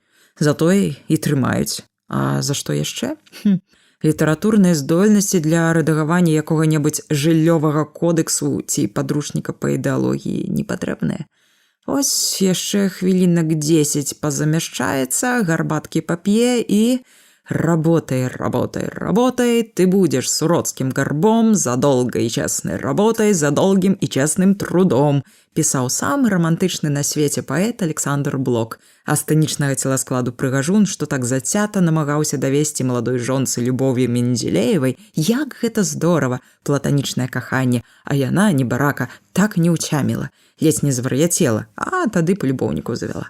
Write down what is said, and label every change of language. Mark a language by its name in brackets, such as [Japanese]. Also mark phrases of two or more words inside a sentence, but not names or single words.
[Belarusian] Затое і трымаюць. А за што яшчэ? Літаратурныя здольнасці для рэдагавання якога-небудзь жыллёвага кодэксу ці падручніка па ідэалогіі не патрэбныя. Ось яшчэ хвілінак 10 пазамяшчаецца, гарбаткі пап'е і... [Russian] «Работай, работай, работай, ты будешь с уродским горбом за долгой и честной работой, за долгим и честным трудом», [Belarusian] пісаў самы романтычны на свеце паэт Александр Блок, а сцэнічнага целаскладу прыгажун, што так зацята намагаўся давесці маладой жонцы Любові Менделеевай, як гэта здорава, платанічнае каханне, а яна, небарака, так не ўцяміла, ледзь не звар'яцела, а тады палюбоўнікаў завяла.